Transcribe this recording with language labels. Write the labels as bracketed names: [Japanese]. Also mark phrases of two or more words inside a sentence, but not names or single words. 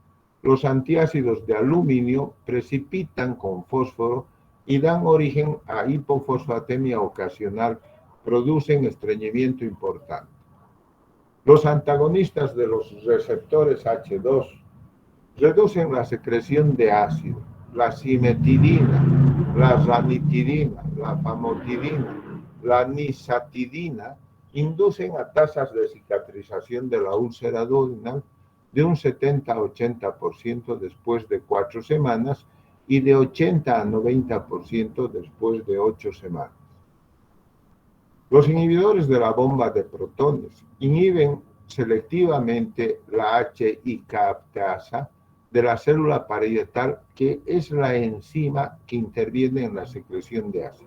[Spanish] Los antiácidos de aluminio precipitan con fósforo y dan origen a hipofosfatemia ocasional. Producen estreñimiento importante. Los antagonistas de los receptores H2 reducen la secreción de ácido. La cimetidina, la ranitidina, la famotidina, la nisatidina inducen a tasas de cicatrización de la úlcera duodenal de un 70 a 80% después de 4 semanas y de 80 a 90% después de 8 semanas. Los inhibidores de la bomba de protones inhiben selectivamente la HI-captasa de la célula parietal, que es la enzima que interviene en la secreción de ácido.